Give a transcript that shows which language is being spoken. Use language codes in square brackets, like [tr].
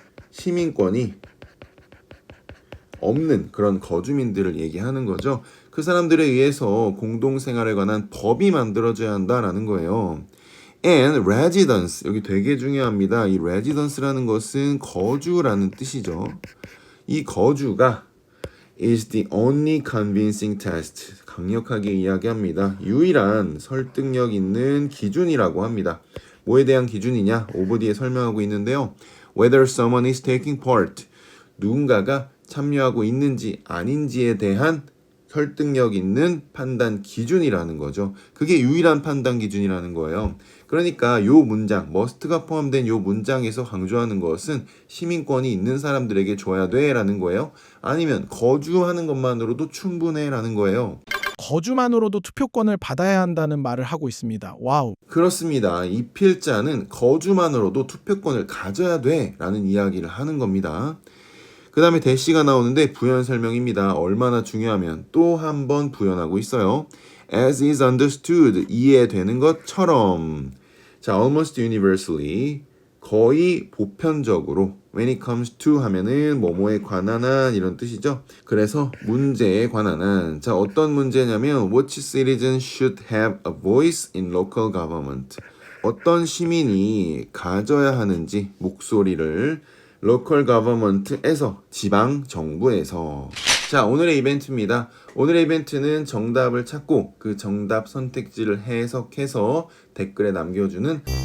[ko] 시민권이 없는 그런 거주민들을 얘기하는 거죠. 그 사람들에 의해서 공동생활에 관한 법이 만들어져야 한다라는 거예요. [en] And residence, [ko] 여기 되게 중요합니다. 이 residence라는 것은 거주라는 뜻이죠. 이 거주가 [en] is the only convincing test, [ko] 강력하게 이야기합니다. 유일한 설득력 있는 기준이라고 합니다. 뭐에 대한 기준이냐? 오버 뒤에 설명하고 있는데요. [en] Whether someone is taking part, [ko] 누군가가 참여하고 있는지 아닌지에 대한 설득력 있는 판단 기준이라는 거죠. 그게 유일한 판단 기준이라는 거예요. 그러니까 요 문장, must가 포함된 요 문장에서 강조하는 것은 시민권이 있는 사람들에게 줘야 돼 라는 거예요. 아니면 거주하는 것만으로도 충분해 라는 거예요. 거주만으로도 투표권을 받아야 한다는 말을 하고 있습니다. 와우. 그렇습니다. 이 필자는 거주만으로도 투표권을 가져야 돼 라는 이야기를 하는 겁니다. 그 다음에 대시가 나오는데 부연 설명입니다. 얼마나 중요하면 또 한 번 부연하고 있어요. [en] As is understood, [ko] 이해되는 것처럼. 자, [en] almost universally, [ko] 거의 보편적으로. [en] When it comes to [ko] 하면은 뭐뭐에 관한 한 이런 뜻이죠. 그래서 문제에 관한 한. 자, 어떤 문제냐면 [en] Which citizen should have a voice in local government? [ko] 어떤 시민이 가져야 하는지 목소리를 [en] local government [ko] 에서, 지방 정부에서. 자, 오늘의 이벤트입니다. 오늘의 이벤트는 정답을 찾고 그 정답 선택지를 해석해서 댓글에 남겨주는